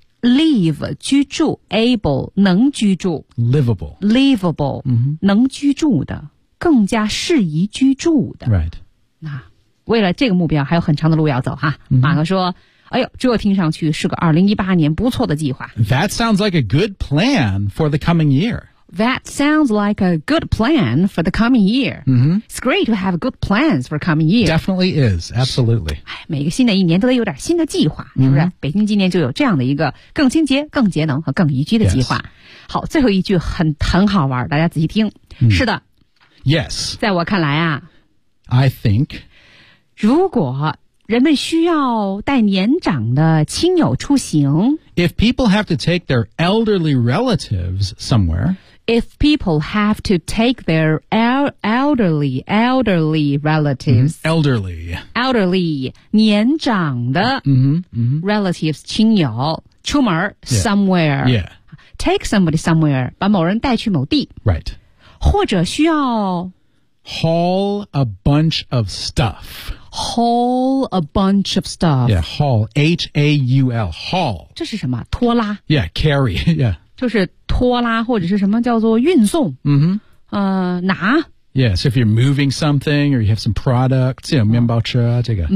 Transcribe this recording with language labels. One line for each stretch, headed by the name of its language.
Chinese: live 居住 able 能居住
English: livable、mm-hmm.
Chinese: 能居住的更加适宜居住的
English: right
Chinese: 那为了这个目标还有很长的路要走哈、 mm-hmm. 马克说哎呦这听上去是个2018年不错的计划
English: that sounds like a good plan for the coming year That sounds like a good plan for the coming year.、 Mm-hmm. It's great to have good plans for coming year. Definitely is. Absolutely.
Chinese: 每个新的一年都得有点新的计划、 mm-hmm. 是不是北京今年就有这样的一个更清洁更节能和更宜居的计划、
English: yes.
Chinese: 好最后一句很好玩大家仔细听、 mm. 是的
English: Yes.
Chinese: 在我看来啊
English: I think
Chinese: 如果人们需要带年长的亲友出行
English: If people have to take their elderly relatives somewhere, If people have to take their elderly relatives,、 mm-hmm. elderly,
Chinese: elderly, 年长的 mm-hmm, mm-hmm. relatives, 亲友出门、
English: yeah. somewhere, yeah. take somebody somewhere,
Chinese: 把某人带去某地
English: right,
Chinese: 或者需要
English: haul a bunch of stuff, haul a bunch of stuff, yeah, haul, H-A-U-L, haul,
Chinese: 这是什么拖拉
English: yeah, carry, yeah,
Chinese: 就是拖拉或者是什么叫做运送嗯哼拿
English: Yeah, so if you're moving something or you have some products, you know,
Chinese: 面包车这个。